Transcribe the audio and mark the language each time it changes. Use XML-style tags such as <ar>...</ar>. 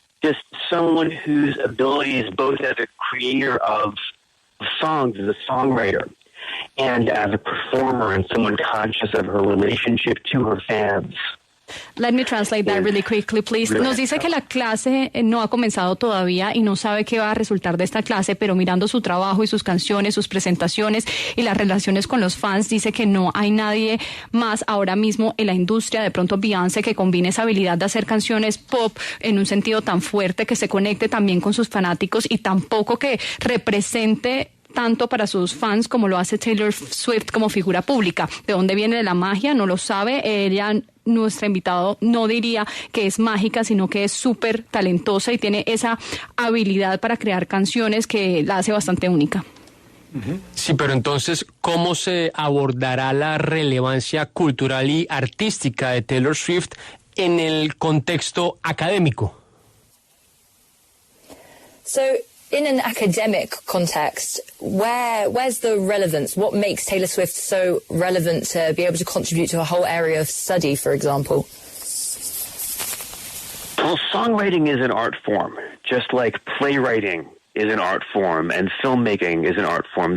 <en>Just someone whose abilities, both as a creator of songs, as a songwriter, and as a performer, and someone conscious of her relationship to her fans, Let me translate that really quickly, please.</en> <es>Nos dice que la clase no ha comenzado todavía y no sabe qué va a resultar de esta clase, pero mirando su trabajo y sus canciones, sus presentaciones y las relaciones con los fans, dice que no hay nadie más ahora mismo en la industria, de pronto Beyoncé, que combine esa habilidad de hacer canciones pop en un sentido tan fuerte, que se conecte también con sus fanáticos y tampoco que represente tanto para sus fans como lo hace Taylor Swift como figura pública. ¿De dónde viene la magia? No lo sabe. Ella, nuestra invitada, no diría que es mágica, sino que es súper talentosa y tiene esa habilidad para crear canciones que la hace bastante única. Sí, pero entonces, ¿cómo se abordará la relevancia cultural y artística de Taylor Swift en el contexto académico?</es> <en>So, in an academic context, where's the relevance? What makes Taylor Swift so relevant to be able to contribute to a whole area of study, for example? Well, songwriting is an art form, just like playwriting is an art form and filmmaking is an art form.</en>